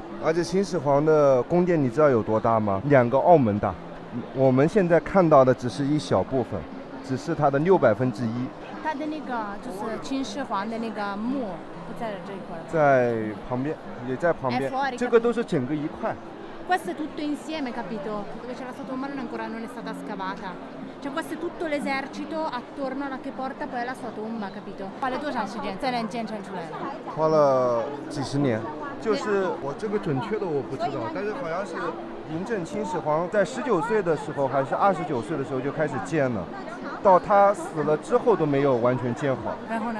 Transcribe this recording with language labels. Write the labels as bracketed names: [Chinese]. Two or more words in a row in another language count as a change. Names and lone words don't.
[Chinese] 而且秦始皇的宫殿你知道有多大吗？2个澳门大。我们现在看到的只是一小部分，只是它的1/6。他的那个就是秦始皇的那个墓不在这一块，在旁边，也在旁边。这个都是整个一块。 [Italian] Questo è tutto insieme, capito? Dove c'è la sua tomba non è stata scavata. Cioè questo è tutto l'esercito attorno alla che porta poi alla sua tomba, capito? [Chinese] 花了多长时间才能建成出来？花了几10年。就是我这个准确的我不知道，但是好像是嬴政秦始皇在19岁的时候还是29岁的时候就开始建了，到他死了之后都没有完全建好。然后呢？